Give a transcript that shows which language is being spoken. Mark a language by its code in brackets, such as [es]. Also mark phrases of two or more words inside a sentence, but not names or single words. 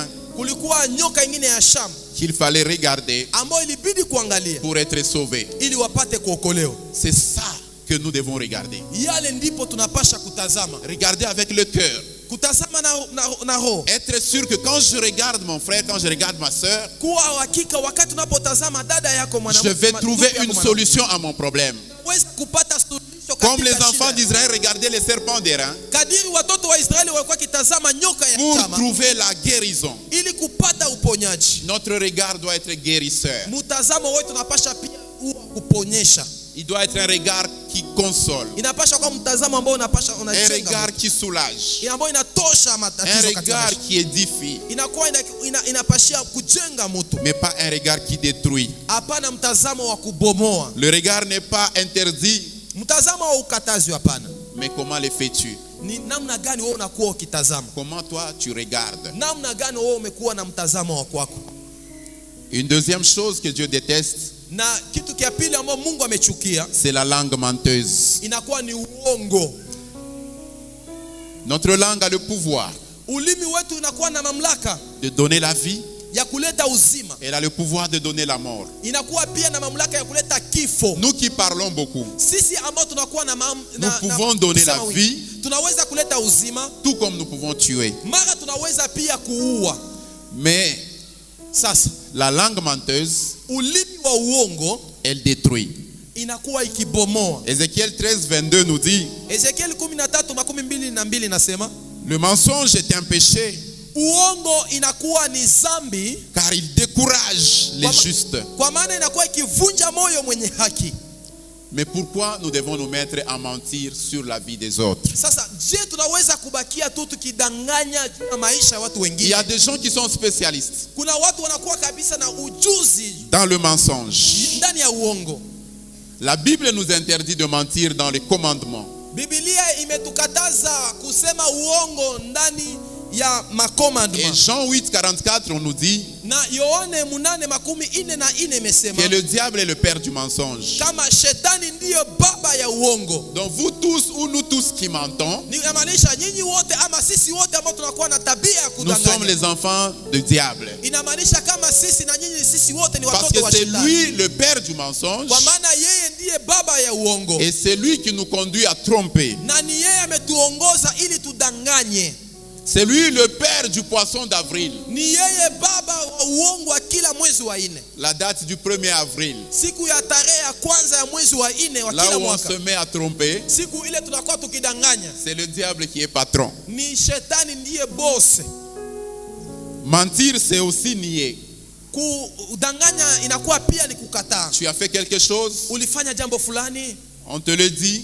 [sw] Kulikuwa nyoka ingine ya Sham [fr] qu'il fallait regarder [sw] ambayo ilibidi kuangalia [fr] pour être sauvé. [sw] ili wapate kuokolewa. [fr] C'est ça que nous devons regarder. [sw] Yale ndipo tunapasha kutazama. [fr] Regardez avec le cœur. [sw] Kutazama na roho. [fr] Être sûr que quand je regarde mon frère, quand je regarde ma soeur, [sw] Kuwa hakika wakati unapotazama dada yako [fr] je vais trouver une solution à mon problème. [sw] Weza kupata suluhisho [fr] Comme les [sw] katika [fr] enfants [sw] shida. [fr] d'Israël regardaient les serpents d'airain [sw] Kadiri watoto wa Israeli walikuwa kitazama nyoka ya [fr] pour [sw] chama [fr] trouver la guérison. [sw] ili kupata uponyaji. [fr] Notre regard doit être guérisseur. [sw] Mtazamo wetu unapasha pia uwe kuponyesha. [fr] Il doit être un regard qui console, [sw] Inapasha kwa mtazamo ambao unapasha [fr] un [sw] unajenga. [fr] regard qui soulage, [sw] Ambayo inatosha [fr] un [sw] matatizo katika [fr] regard [sw] maisha. [fr] qui édifie, [sw] Inakuwa inapashia kujenga mtu. [fr] mais pas un regard qui détruit. [sw] Hapana mtazamo wa kubomoa. [fr] Le regard n'est pas interdit, [sw] Mtazamo wa ukatazi hapana. [fr] mais comment le fais-tu? [sw] Ni namna gani wewe unakuwa ukitazama? [fr] Comment toi tu regardes? [sw] Namna gani wewe umekuwa na mtazamo wa kwako? [fr] Une deuxième chose que Dieu déteste, [sw] Na kitu kia pili ambao Mungu amechukia [fr] c'est la langue menteuse. [sw] inakuwa ni uongo. [fr] Notre langue a le pouvoir [sw] Ulimi wetu unakuwa na mamlaka [fr] de donner la vie, [sw] ya kuleta uzima. [fr] elle a le pouvoir de donner la mort. [sw] Inakuwa pia na mamlaka ya kuleta kifo. [fr] Nous qui parlons beaucoup, [sw] Sisi ambao tunakuwa na [fr] nous pouvons donner la [sw] kusema wingi, [fr] vie, [sw] tunaweza kuleta uzima, [fr] tout comme nous pouvons tuer. [sw] mara tunaweza pia kuua. [fr] Mais [sw] Sasa [fr] la langue menteuse, [sw] ulimi wa uongo [fr] elle détruit. [sw] inakuwa ikibomoa. [fr] Ézéchiel 13:22 nous dit, [sw] Ezekiel 13:22 nasema [fr] le mensonge est un péché [sw] uongo inakuwa ni zambi, [fr] car il décourage les justes. [sw] kwa maana inakuwa ikivunja moyo mwenye haki. [fr] Mais pourquoi nous devons nous mettre à mentir sur la vie des autres? [sw] Sasa je, tunaweza kubakia tu tukidanganya juu ya maisha ya watu [fr] Il y [sw] wengine? [fr] a des gens qui sont spécialistes [sw] Kuna watu wanakuwa kabisa na ujuzi [fr] dans le mensonge. [sw] ndani ya uongo. [fr] La Bible nous interdit de mentir dans les commandements. [sw] Biblia imetukataza kusema uongo ndani ya [fr] Et [sw] makomandma. [fr] Jean 8:44, on nous dit [sw] Na Yohane 8:44 imesema [fr] que le diable est le père du mensonge. [sw] kama shetani ndiyo baba ya uongo. [fr] Donc vous tous ou nous tous qui mentons, [sw] Ni inamaanisha nyinyi wote ama sisi wote ambao tunakuwa na tabia ya [fr] nous sommes [sw] kudanganya. [fr] les enfants du diable. [sw] Inamaanisha kama sisi na nyinyi sisi wote ni [fr] Parce [sw] watoto [fr] que [sw] wa [fr] c'est [sw] shetani. [fr] lui le père du mensonge [sw] Kwa maana yeye ndiye baba ya uongo. [fr] et c'est lui qui nous conduit à tromper. [sw] Na ni yeye ametuongoza ili tudanganye. [fr] C'est lui le père du poisson d'avril. [sw] Ni yeye baba wa uongo wa kila mwezi wa 4. [fr] La date du 1er avril. [sw] Siku ya tarehe ya kwanza ya mwezi wa 4 wa [fr] Là [sw] kila [fr] où on [sw] mwaka. [fr] se met à tromper, [sw] Siku ile tunakuwa tukidanganya. [fr] c'est le diable qui est patron. [sw] Ni shetani ndiye boss. [fr] Mentir, c'est aussi nier. [sw] Kudanganya inakuwa pia ni kukataa. [fr] Tu as fait quelque chose, [sw] Ulifanya jambo fulani, [fr] on te le dit,